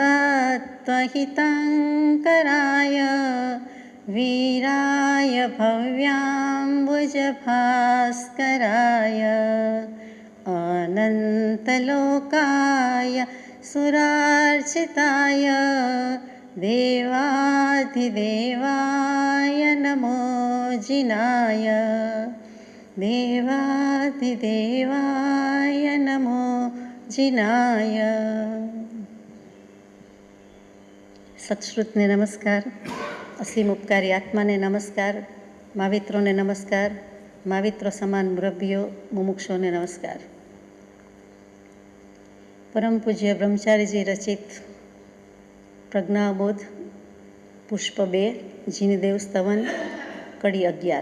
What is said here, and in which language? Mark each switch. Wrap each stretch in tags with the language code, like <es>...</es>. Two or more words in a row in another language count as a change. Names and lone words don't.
<sa>सत्त्वहितङ्कराय वीराय भव्याम्बुजभास्कराय अनन्तलोकाय सुरार्चिताय देवाधिदेवाय नमो जिनाय देवाधिदेवाय नमो जिनाय।</sa> <gu>સત્શ્રુતને નમસ્કાર, અસીમ ઉપકારી આત્માને નમસ્કાર, માવિત્રોને નમસ્કાર, માવિત્રો સમાન મુરબ્બીઓ મુમુક્ષોને નમસ્કાર. પરમ પૂજ્ય બ્રહ્મચારીજી રચિત પ્રજ્ઞાબોધ પુષ્પ 2 જીનદેવ સ્તવન કડી 11.</gu>